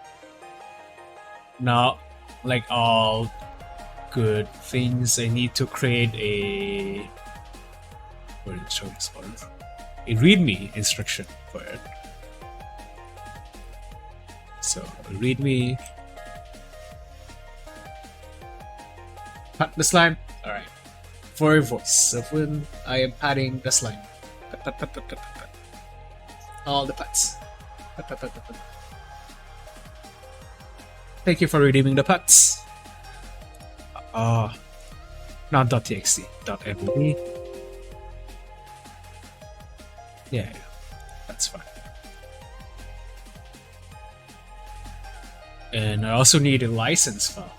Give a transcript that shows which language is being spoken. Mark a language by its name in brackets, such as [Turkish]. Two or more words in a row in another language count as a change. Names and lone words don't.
[English] Now, like all good things, I need to create a a readme instruction for it. So readme, pat the slime. All right, for voice. So when I am patting the slime, pat, pat, pat, pat, pat, pat, pat. All the pats. Pat, pat, pat, pat, pat. Thank you for redeeming the pats. Not .txt, .mv. Yeah, that's fine. And I also need a license file.